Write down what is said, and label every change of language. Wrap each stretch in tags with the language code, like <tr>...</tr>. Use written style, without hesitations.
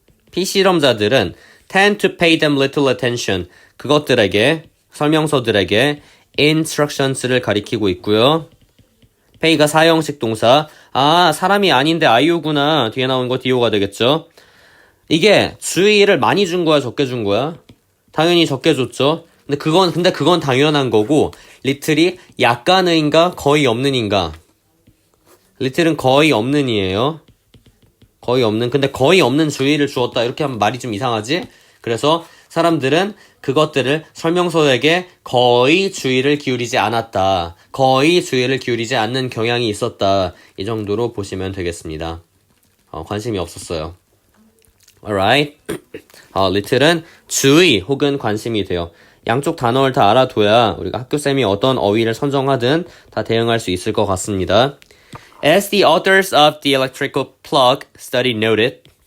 <en>피실험자들은 tend to pay them little attention.</en> <ko>그것들에게, 설명서들에게 instructions를 가리키고 있고요. pay가 사형식 동사. 아, 사람이 아닌데 아이유구나. 뒤에 나온 거 디오가 되겠죠. 이게 주의를 많이 준 거야, 적게 준 거야? 당연히 적게 줬죠. 근데 그건 당연한 거고, 리틀이 약간의인가 거의 없는인가? 리틀은 거의 없는이에요. 거의 없는. 근데 거의 없는 주의를 주었다. 이렇게 하면 말이 좀 이상하지? 그래서 사람들은 그것들을 설명서에게 거의 주의를 기울이지 않았다. 거의 주의를 기울이지 않는 경향이 있었다. 이 정도로 보시면 되겠습니다. 관심이 없었어요. Alright. little은 주의 혹은 관심이 돼요. 양쪽 단어를 다 알아둬야 우리가 학교쌤이 어떤 어휘를 선정하든 다 대응할 수 있을 것 같습니다.</ko> <en>As the authors of the electrical plug study noted.</en>